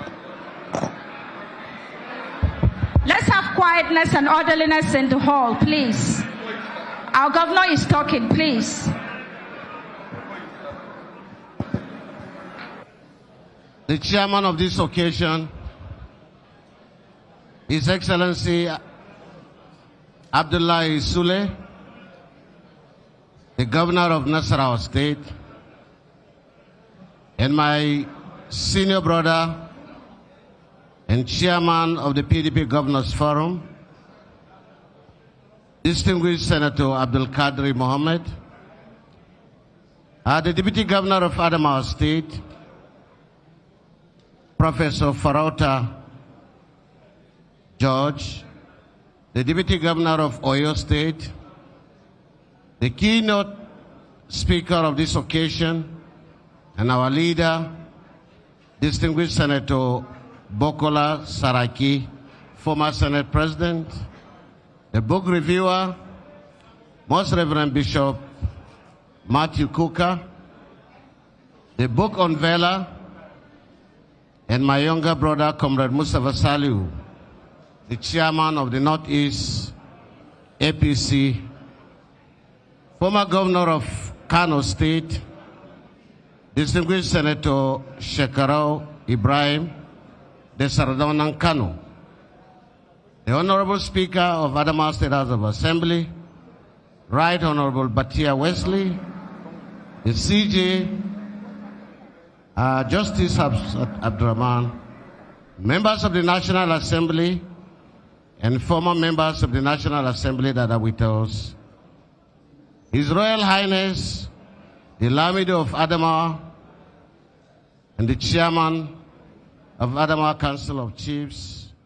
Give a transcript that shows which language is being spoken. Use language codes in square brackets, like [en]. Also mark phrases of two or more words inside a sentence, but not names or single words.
[en] Let's have quietness and orderliness in the hall, please. Our governor is talking, please. The chairman of this occasion, His Excellency Abdullahi Sule, the governor of Nasarawa State, and my senior brother and chairman of the PDP Governors Forum, distinguished Senator Abdul Qadir Mohammed, the Deputy Governor of Adamawa State, Professor Farauta George, the Deputy Governor of Oyo State, the keynote speaker of this occasion, and our leader, distinguished Senator Bokola Saraki, former Senate President, the book reviewer, Most Reverend Bishop Matthew Kuka, the book unveiler, and my younger brother, Comrade Mustafa Saliu, the chairman of the Northeast APC, former governor of Kano State, distinguished Senator Shekarau Ibrahim, the Sardauna Kano, the Honorable Speaker of Adamawa State House of Assembly, Right Honorable Batia Wesley, the CJ, Justice Abdurrahman, members of the National Assembly, and former members of the National Assembly that are with us, His Royal Highness, the Lamido of Adamawa, and the Chairman of Adamawa Council of Chiefs,